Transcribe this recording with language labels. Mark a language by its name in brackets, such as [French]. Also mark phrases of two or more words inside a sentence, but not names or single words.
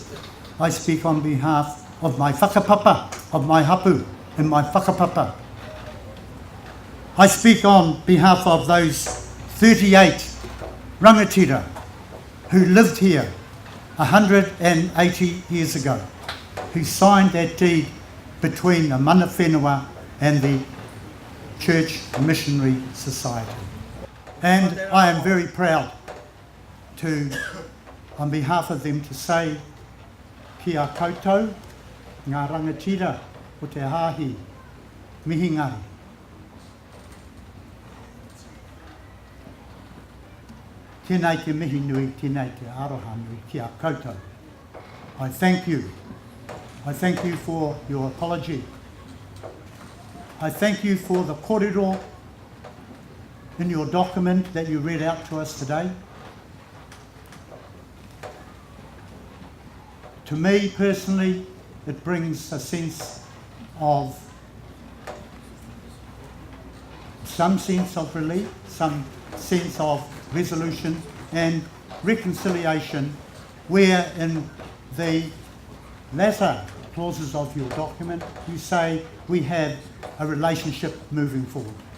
[English] I speak on behalf of my whakapapa, of my hapu and my whakapapa. I speak on behalf of those 38 rangatira who lived here 180 years ago, who signed that deed between the [Māori] mana whenua [English] and the Church Missionary Society. And I am very proud to, on behalf of them, to say [Māori] kia koutou, ngā rangatira o te hāhi, mihi ngari. Tēnei te mihi nui, tēnei te aroha nui, kia koutou. [English] I thank you. I thank you for your apology. I thank you for the korero in your document that you read out to us today. To me personally, it brings a sense of some sense of relief, some sense of resolution and reconciliation, where in the latter clauses of your document you say we have a relationship moving forward.